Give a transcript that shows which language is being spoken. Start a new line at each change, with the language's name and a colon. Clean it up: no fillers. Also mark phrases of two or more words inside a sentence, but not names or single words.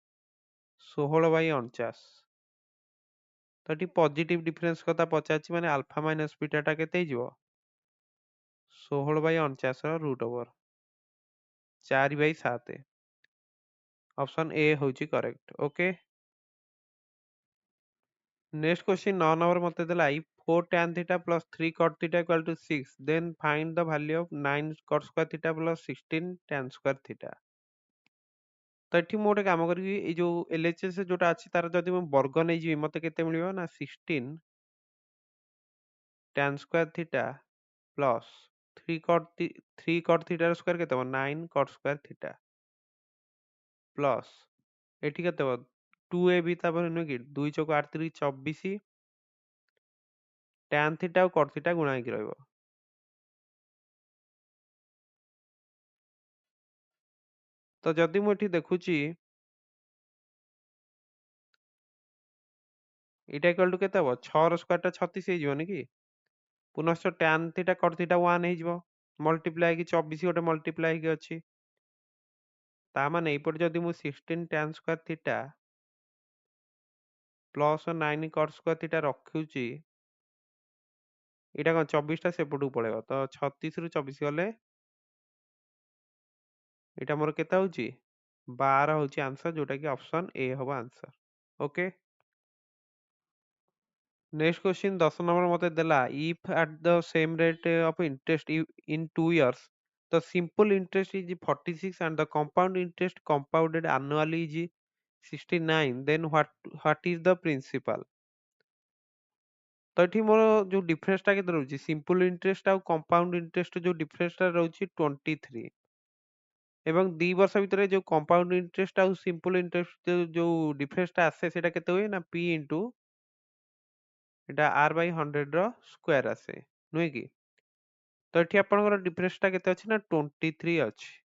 Odia: 16/49 ତ ଏଠି
English: positive difference
Odia: କଥା ପଚାରିଛି ମାନେ
English: alpha minus
Odia: ବିଟାଟା କେତେ ହେଇଯିବ 16/49 ର
English: root over
Odia: 4/7
English: option A
Odia: ହେଉଛି
English: correct okay. next question
Odia: 9 ନମ୍ବର ମୋତେ ଦେଲା
English: if 4 tan theta plus 3 cot theta equal to 6 then find the value of 9 cot square theta plus 16 tan square theta।
Odia: ତ ଏଠି ମୁଁ ଗୋଟେ କାମ କରିବି ଏଇ ଯୋଉ LHS ଯୋଉଟା ଅଛି ତାର ଯଦି ମୁଁ ବର୍ଗ ନେଇଯିବି ମୋତେ କେତେ ମିଳିବ ନା
English: 16 tan square theta plus 3 cot theta
Odia: ର ସ୍କୋୟାର କେତେ ହେବ
English: 9 cot square theta
Odia: ପ୍ଲସ୍ ଏଠି କେତେ ହେବ 2ab ତାପରେ ନୁହେଁ କି 2 ଚଉକ 8 3
English: 24 tan theta
Odia: ଆଉ
English: cot theta
Odia: ଗୁଣା ହେଇକି ରହିବ। ତ ଯଦି ମୁଁ ଏଠି ଦେଖୁଛି ଏଇଟା
English: equal to
Odia: କେତେ ହେବ 6 ର ସ୍କୋୟାରଟା 36 ହେଇଯିବନି କି ପୁନଶ୍ଚ
English: tan theta cot theta
Odia: 1 ହେଇଯିବ ମଲ୍ଟିପ୍ଲାଏ ହେଇକି 24 ଗୋଟେ ମଲ୍ଟିପ୍ଲାଏ ହେଇକି ଅଛି ତା ମାନେ ଏଇପଟେ ଯଦି ମୁଁ
English: 16 tan square theta
Odia: ପ୍ଲସ୍
English: 9 cot square theta
Odia: ରଖୁଛି ଏଇଟା କ'ଣ 24ଟା ସେପଟକୁ ପଳେଇବ ତ 36 ରୁ 24 ଗଲେ ଏଇଟା ମୋର କେତେ ହେଉଛି 12 ହେଉଛି ଆନ୍ସର ଯୋଉଟା କି
English: option A
Odia: ହେବ ଆନ୍ସର ଓକେ।
English: next question
Odia: 10 ନମ୍ବର ମୋତେ ଦେଲା
English: if at the same rate of interest in 2 years the simple interest is 46 and the compound interest compounded annually is 69 then what is the principal।
Odia: ତ ଏଠି ମୋର ଯୋଉ ଡିଫରେନ୍ସଟା କେତେ ରହୁଛି
English: simple interest
Odia: ଆଉ
English: compound interest
Odia: ଯୋଉ ଡିଫରେନ୍ସଟା ରହୁଛି 23 ଏବଂ 2 ବର୍ଷ ଭିତରେ ଯୋଉ
English: compound interest
Odia: ଆଉ
English: simple interest
Odia: ଯୋଉ ଡିଫରେନ୍ସଟା ଆସେ ସେଇଟା କେତେ ହୁଏ ନା
English: p into
Odia: এটা r/100 ର ସ୍କୋୟାର ଆସେ ନୁହେଁ କି ତ ଏଠି ଆପଣଙ୍କର ଡିଫରେନ୍ସଟା କେତେ ଅଛି ନା 23 ଅଛି।